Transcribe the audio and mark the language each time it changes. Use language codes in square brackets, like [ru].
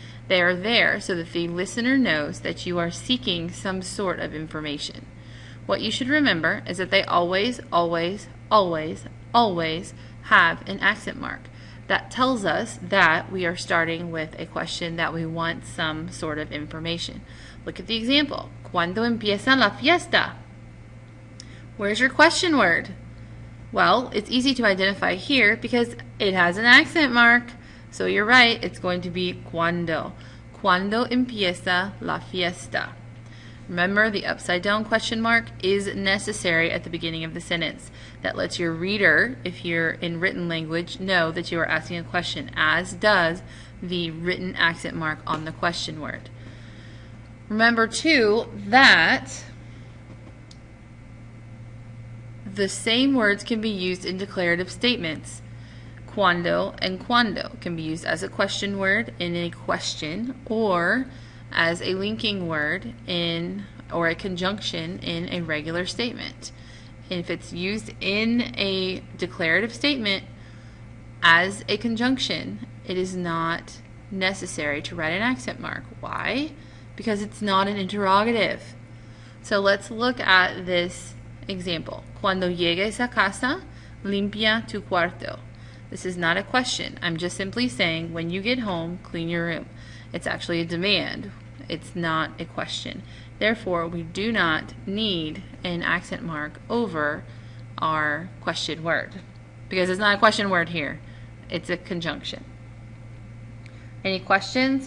[en] They are there so that the listener knows that you are seeking some sort of information. What you should remember is that they always, always, always, always have an accent mark. That tells us that we are starting with a question that we want some sort of information. Look at the example. [es] ¿Cuándo empieza la fiesta? [en] Where's your question word? Well, it's easy to identify here because it has an accent mark. So you're right, it's going to be cuando. [es] ¿Cuándo empieza la fiesta? [en] Remember, the upside down question mark is necessary at the beginning of the sentence. That lets your reader, if you're in written language, know that you are asking a question, as does the written accent mark on the question word. Remember, too, that the same words can be used in declarative statements. Cuando and cuando can be used as a question word in a question or as a linking word or a conjunction in a regular statement. And if it's used in a declarative statement as a conjunction, it is not necessary to write an accent mark. Why? Because it's not an interrogative. So let's look at this example. [es] Cuando llegues a casa, limpia tu cuarto. [en] This is not a question. I'm just simply saying, when you get home, clean your room. It's actually a demand. It's not a question. Therefore, we do not need an accent mark over our question word because it's not a question word here. It's a conjunction. Any questions?